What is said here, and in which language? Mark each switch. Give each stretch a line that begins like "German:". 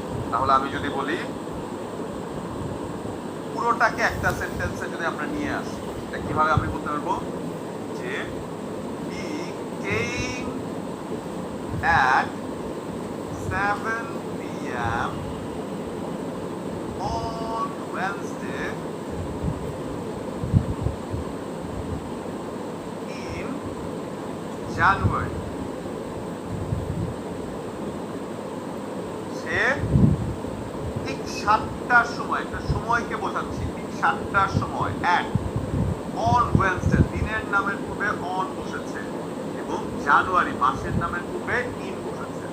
Bangla: তাহলে আমি যদি বলি পুরোটাকে একটা সেন্টেন্সে যদি আমরা নিয়ে আসি, এটা কিভাবে আমি বলতে পারবো যে
English: he came at 7 p.m. on Wednesday in January.
Bangla: সে ঠিক 7টার সময়, একটা সময়কে বোঝাচ্ছি, ঠিক 7টার সময় অ্যাট অন ওয়েডনেসডে, দিনের নামের পূর্বে অন বসেছে, এবং জানুয়ারি মাসের নামের পূর্বে ইন বসেছে।